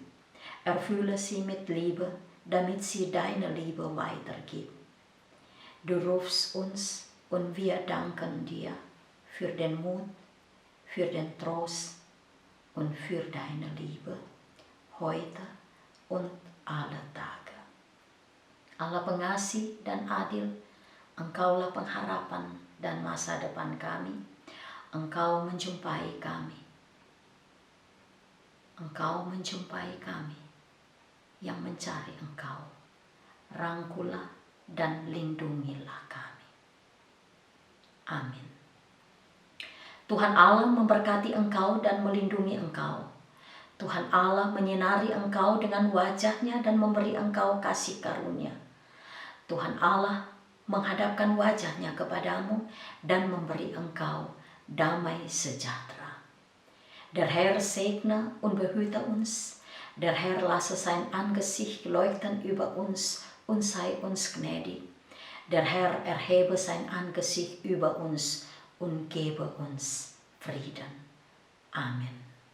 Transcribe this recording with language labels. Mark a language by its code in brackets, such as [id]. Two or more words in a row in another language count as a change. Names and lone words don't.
[de] Erfülle sie mit Liebe, damit sie deine Liebe weitergibt. Du rufst uns und wir danken dir für den Mut, für den Trost und für deine Liebe, heute und alle Tage. [id] Allah pengasih dan adil, Engkaulah pengharapan dan masa depan kami. Engkau menjumpai kami. Engkau menjumpai kami yang mencari Engkau. Rangkulah dan lindungilah kami. Amin. Tuhan Allah memberkati engkau dan melindungi engkau. Tuhan Allah menyinari engkau dengan wajah-Nya dan memberi engkau kasih karunia. Tuhan Allah menghadapkan wajah-Nya kepadamu dan memberi engkau damai sejahtera. [de] Der Herr segne und behüte uns. Der Herr lasse sein Angesicht leuchten über uns und sei uns gnädig. Der Herr erhebe sein Angesicht über uns und gebe uns Frieden.